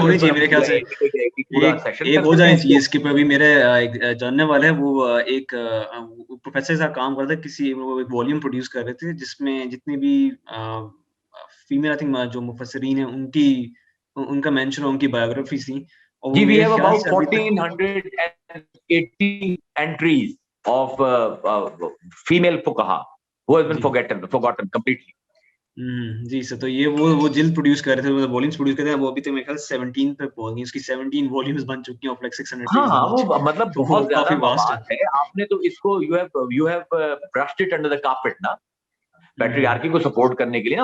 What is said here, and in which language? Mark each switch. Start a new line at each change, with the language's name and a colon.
Urdu: ہونی چاہیے میرے خیال سے ایک ہو جانی چاہیے اس کے اوپر. ابھی میرے جاننے والے ہیں, وہ ایک پروفیسر صاحب کام کرتے ہیں, کسی ایک والیوم پروڈیوس کر رہے تھے جس میں جتنے بھی فیمیل آئی تھنک جو مفسرین ہیں ان کا مینشن اور ان کی بایوگرافیز تھیں.
English: جی, we have about 1480 entries of female fuqaha who has been forgotten completely.
Urdu: جی سر, تو یہ وہ جلد پروڈیوس کر رہے تھے, والیومز پروڈیوس کر رہے ہیں, وہ ابھی تک میرے خیال 17 پہ پہنچ گئی, اس کی 17 والیومز بن چکی ہیں, اور 600 ہاں, وہ مطلب بہت زیادہ مواد ہے. آپ نے تو اس کو
English: you have brushed it under the carpet
Urdu: نا, پیٹریارکی کو سپورٹ کرنے کے لیے نا.